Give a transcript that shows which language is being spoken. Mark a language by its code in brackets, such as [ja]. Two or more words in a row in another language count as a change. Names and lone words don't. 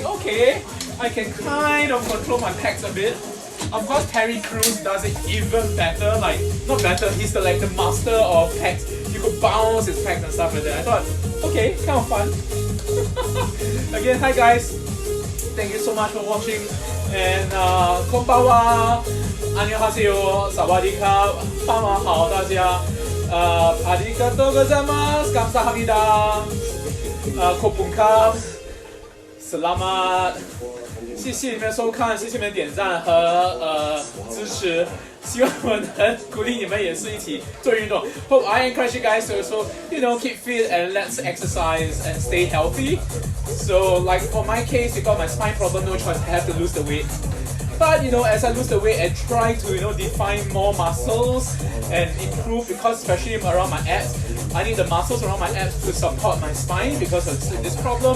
[en] Okay, I can kind of control my pecs a bit. Of course, Harry Cruz does it even better. Like, not better, he's the master of pecs. You could bounce his pecs and stuff like that. I thought, okay, kind of fun. Again, hi guys. Thank you so much for watching. And konbanwa, annyeonghaseyo, sawadika, [zh] pama hao daja, [ja] arigatou gozaimasu, [en] 감사합니다, kopunka, selamat. [zh] 谢谢你们的收看，谢谢你们的点赞和支持，希望我能鼓励你们也是一起做运动。 [en] Hope I encourage you guys to also, you know, keep fit and let's exercise and stay healthy. So like for my case, because my spine problem, no choice, I have to lose the weight. But you know, as I lose the weight, I try to, you know, define more muscles and improve, because especially around my abs, I need the muscles around my abs to support my spine because of this problem.